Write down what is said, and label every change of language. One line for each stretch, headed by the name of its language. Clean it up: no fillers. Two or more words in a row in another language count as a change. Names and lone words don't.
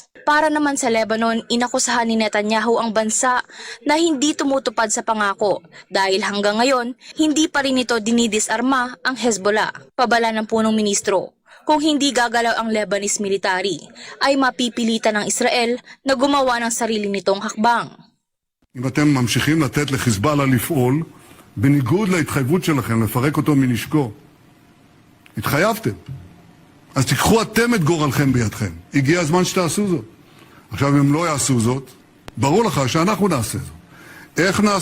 Filipino: Para naman sa Lebanon, inakusahan ni Netanyahu ang bansa na hindi tumutupad sa pangako dahil hanggang ngayon, hindi pa rin ito dinidisarma ang Hezbollah. Pabala ng punong ministro, kung hindi gagalaw ang
English: Lebanese military,
Filipino: ay mapipilitan ng Israel na gumawa ng sarili nitong hakbang.
Hebrew: אם אתם ממשיכים לתת לחיזבאללה לפעול, בניגוד להתחייבות שלכם לפרק אותו מנשקו, התחייבתם. אז תיקחו אתם את גורלכם בידכם. הגיע הזמן שתעשו זאת. עכשיו, אם לא יעשו זאת, ברור לך שאנחנו נעשה זאת.